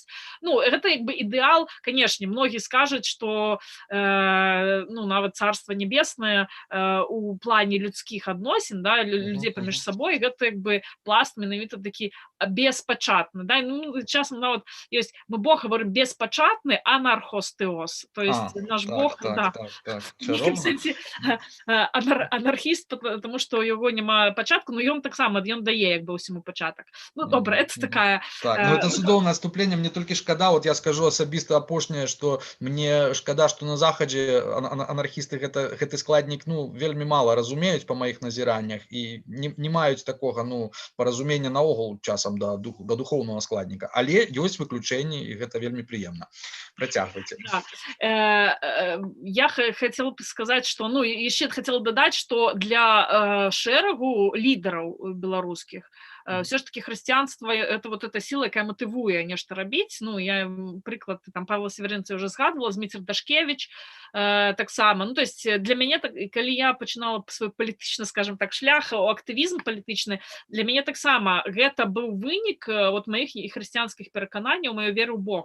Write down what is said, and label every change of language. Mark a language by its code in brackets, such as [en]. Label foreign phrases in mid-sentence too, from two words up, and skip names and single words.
[be] Ну, гэта як бы ідэал, канешне, многія скажуць, што ну, нават Царства Небеснае у плане людскіх адносін, да, людзей паміж сабой, гэта як бы пласт менавіта такі беспачатны, да, ну, часам нават ёсць, [ru] мы Бог говорим беспачатны анархостеос, то есть наш Бог, да, [be] в нейкім сэнсе анархіст, [ru] потому что [be] у яго няма пачатку, но ён таксама, ён дае як бы ўсяму пачатак. Ну, добра, [ru] это такая... [be] Так, ну это цудоўнае адступленне, мне толькі шкада, [ru] вот я скажу [be] асабіста апошняе, што мне шкада, што на захадзе анархісты гэты складнік, ну, вельмі мала разумеюць па маіх назіраннях і не маюць такога, ну, паразумення наогул часам да духоўнага складніка, але ёсць выключэнні, і гэта вельмі прыемна. Працягвайце. [ru] Я хотела бы сказать, что, ну, еще хотела додать, что [be] для шэрагу лідараў беларускіх [ru] все ж таки хрысціянства это вот эта сила, [be] якая мотивуе нешта рабіць. Ну, я прыклад там Павла Северынца уже згадывала, Зміцер Дашкевич таксама. Ну, то есть для мяне, калі я пачынала свой палітычны, скажем так, шлях у актывізм палітычны, для мяне таксама гэта быў вынік вот маіх і хрысціянскіх перакананняў, маёй веры ў Бога.